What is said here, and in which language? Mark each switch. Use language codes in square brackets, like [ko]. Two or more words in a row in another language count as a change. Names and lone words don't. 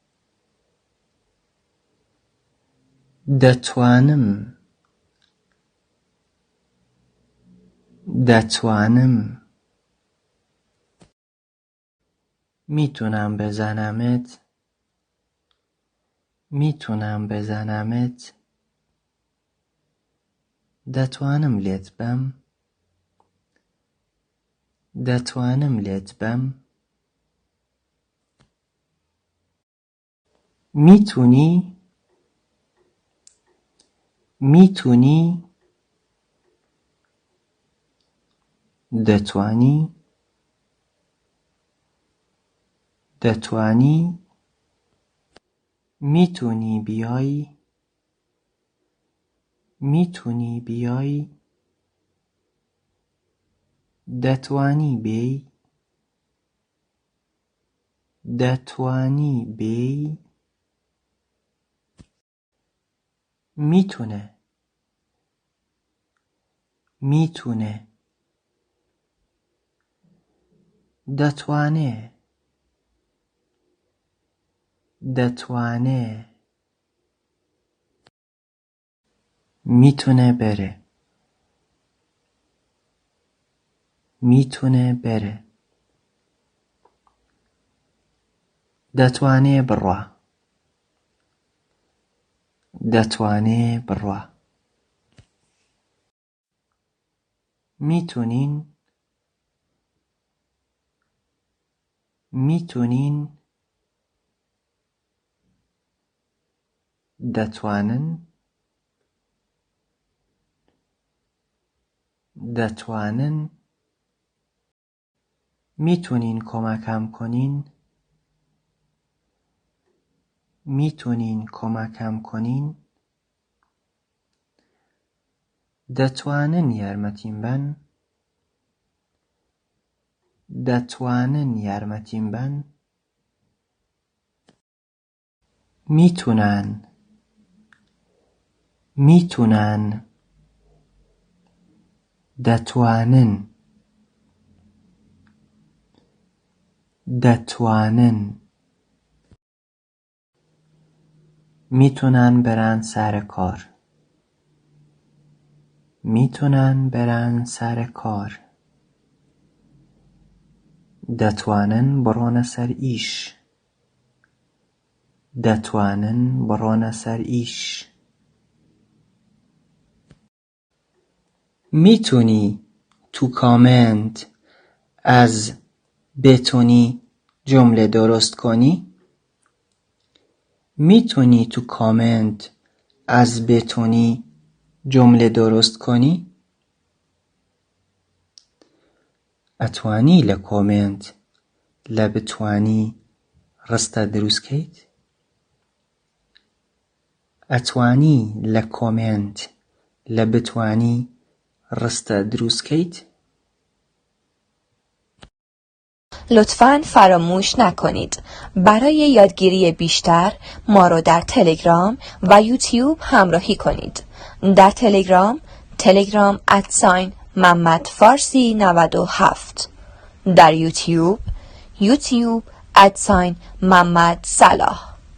[ckb] دەتوانم. دەتوانم. [fa] میتونم بزنمت. میتونم بزنمت. [ckb] دەتوانم لێت بەم. دەتوانم لێت بەم. [fa] میتونی؟ میتونی؟ [ckb] دەتوانی؟ دەتوانی؟ [fa] میتونی بیایی؟ میتونی بیایی؟ [ckb] دەتوانی بێی؟ دەتوانی بێی؟ [fa] میتونه. میتونه. [ckb] دەتوانێ. دەتوانێ. [fa] میتونه بره. میتونه بره. [ckb] دەتوانێ بڕوا. دەتوانێ بڕوا. [fa] میتونین؟ میتونین؟ [ckb] دەتوانن؟ دەتوانن؟ [fa] میتونین کمکم کنین؟ میتونین کمکم کنین؟ [ckb] دەتوانن یارمەتیم بەن؟ دەتوانن یارمەتیم بەن؟ [fa] میتونن. میتونن [ckb] دەتوانن دەتوانن [fa] میتونن برن سر کار میتونن برن سر کار [ckb] دەتوانن بڕۆنە سەر ئیش دەتوانن بڕۆنە سەر ئیش [fa] میتونی تو کامنت از بتونی جمله درست کنی؟ میتونی تو کامنت از بتونی جمله درست کنی؟ [ckb] ئەتوانی لە کۆمنت لە بتوانی ڕستە دروستکەیت؟ ئەتوانی لە کۆمنت لە بتوانی ڕستە دروستکەیت؟ [fa] لطفاً فراموش نکنید برای یادگیری بیشتر ما رو در تلگرام و یوتیوب همراهی کنید. در تلگرام @محمد فارسی 97، در یوتیوب @محمد صلاح.